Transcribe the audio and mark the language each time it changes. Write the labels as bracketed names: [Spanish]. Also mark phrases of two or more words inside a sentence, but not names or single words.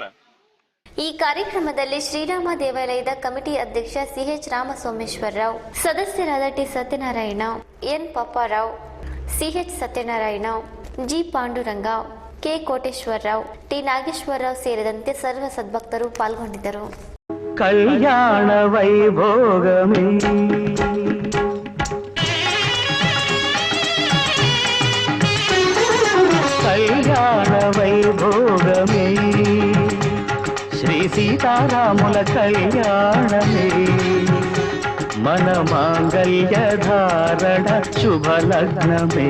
[Kannada] ಈ ಕಾರ್ಯಕ್ರಮದಲ್ಲಿ ಶ್ರೀರಾಮ ದೇವಾಲಯದ ಕಮಿಟಿ ಅಧ್ಯಕ್ಷ ಸಿಎಚ್ ರಾಮಸೋಮೇಶ್ವರರಾವ್, ಸದಸ್ಯರಾದ ಟಿ ಸತ್ಯನಾರಾಯಣ, ಎನ್ ಪಾಪಾರಾವ್, ಸಿಎಚ್ ಸತ್ಯನಾರಾಯಣ, ಜಿ ಪಾಂಡುರಂಗ, ಕೆ ಕೋಟೇಶ್ವರರಾವ್, ಟಿ ನಾಗೇಶ್ವರರಾವ್ ಸೇರಿದಂತೆ ಸರ್ವ ಸದ್ಭಕ್ತರು ಪಾಲ್ಗೊಂಡಿದ್ದರು. [Telugu] కళ్యాణ వైభోగమే కళ్యాణ వైభోగమే శ్రీ సీతారాముల కళ్యాణమే మన మాంగళ్య ధారణ శుభ లగ్నమే